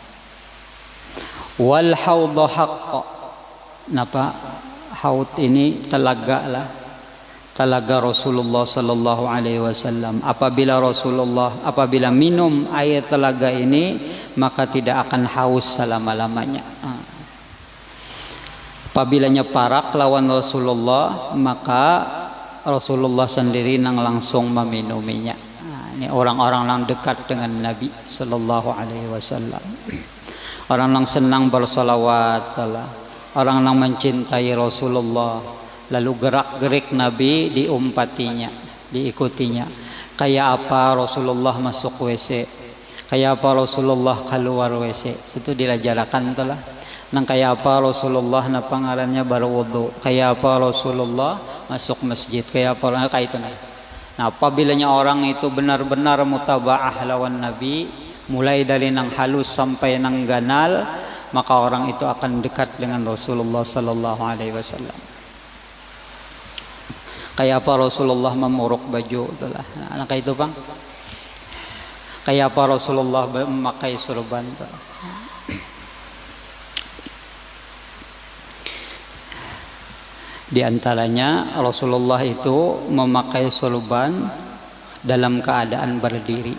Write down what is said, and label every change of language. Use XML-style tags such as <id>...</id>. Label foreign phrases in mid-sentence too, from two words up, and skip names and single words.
<ar>Wal haudha haqqa.</ar> <bjn>Napa? Haud ini telaga lah. Telaga Rasulullah</bjn> <ar>sallallahu alaihi wasallam.</ar> <bjn>Apabila minum air telaga ini, maka tidak akan haus selama-lamanya. Apabilanya parak lawan Rasulullah, maka Rasulullah sendiri nang langsung meminuminya. Ini orang-orang yang dekat dengan Nabi</bjn> <ar>sallallahu alaihi wasallam.</ar> <bjn>Orang yang senang bersolawat, orang yang mencintai Rasulullah. Lalu gerak-gerik Nabi diumpatinya, diikutinya. Kayak apa Rasulullah masuk WC, kayak apa Rasulullah keluar WC, itu dilajarakan telah. Nang kayak apa Rasulullah na pangarannya berwudu, kayak apa Rasulullah masuk masjid, kayak apa kayak itu. Nah, apabilanya orang itu benar-benar mutabaah lawan Nabi, mulai dari nang halus sampai nang ganal, maka orang itu akan dekat dengan Rasulullah</bjn> <ar>sallallahu alaihi wasallam.</ar> <bjn>Kayak apa Rasulullah memuruk baju itulah. Nah, kayak itu Bang. Kayak apa Rasulullah memakai surban itu. Di antaranya Rasulullah itu memakai surban dalam keadaan berdiri.</bjn>